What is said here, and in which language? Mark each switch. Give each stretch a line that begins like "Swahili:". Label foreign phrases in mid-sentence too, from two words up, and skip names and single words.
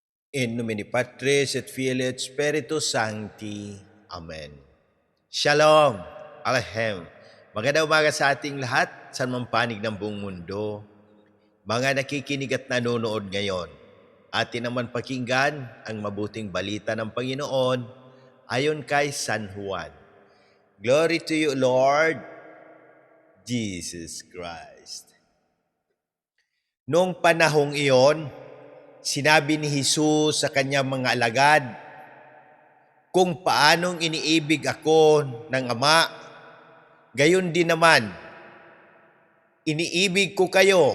Latin: In nomine Patris et Filii et Spiritus Sancti.
Hebrew: Amen. Shalom. Alehem.
Filipino: Magandang umaga sa ating lahat, sa mampanig ng buong mundo. Mga nakikinig at nanonood ngayon, atin naman pakinggan ang mabuting balita ng Panginoon ayon kay San Juan.
English: Glory to you, Lord Jesus Christ.
Filipino: Noong panahong iyon, sinabi ni Jesus sa kanyang mga alagad, kung paanong iniibig ako ng Ama, gayon din naman, iniibig ko kayo.